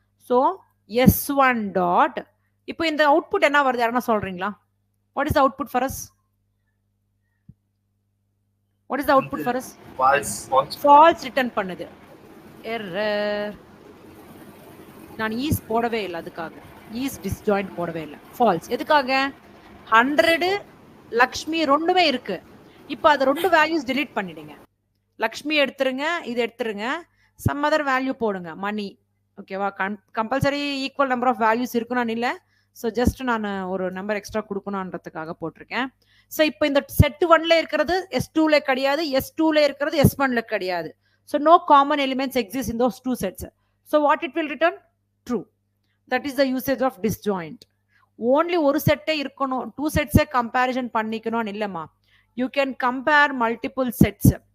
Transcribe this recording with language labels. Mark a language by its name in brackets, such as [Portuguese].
[English] So S1 dot, [Tamil] இப்போ இந்த output என்ன வருது யாரனா சொல்றீங்களா? [English] What is the output for us? What is the output for us? False return [Tamil] பண்ணுது. [English] Error. [Tamil] நான் is போடவே இல்லை, அதுக்காக is disjoint போடவே இல்லை. False எதுக்காக? 100 லக்ஷ்மி ரெண்டுமே இருக்கு. இப்போ அது ரெண்டு வேல்யூஸ் delete பண்ணிடுங்க. லக்ஷ்மி எடுத்துருங்க, இது எடுத்துருங்க, சம் அதர் வேல்யூ போடுங்க, மணி. ஓகேவா? Compulsory equal number of values இருக்குன்னு இல்லை. ஸோ ஜஸ்ட் நான் ஒரு நம்பர் எக்ஸ்ட்ரா கொடுக்கணுன்றதுக்காக போட்டிருக்கேன். ஸோ இப்போ இந்த செட் ஒன்ல இருக்கிறது S2ல கிடையாது, S2ல இருக்கிறது S1ல கிடையாது. [English] So no common elements exist in those two sets. So what it will return? True. That is the usage of disjoint. [Tamil] Only ஒரு செட்டே இருக்கணும், டூ செட்ஸே கம்பேரிசன் பண்ணிக்கணும்னு இல்லைம்மா. [English] You can compare multiple sets.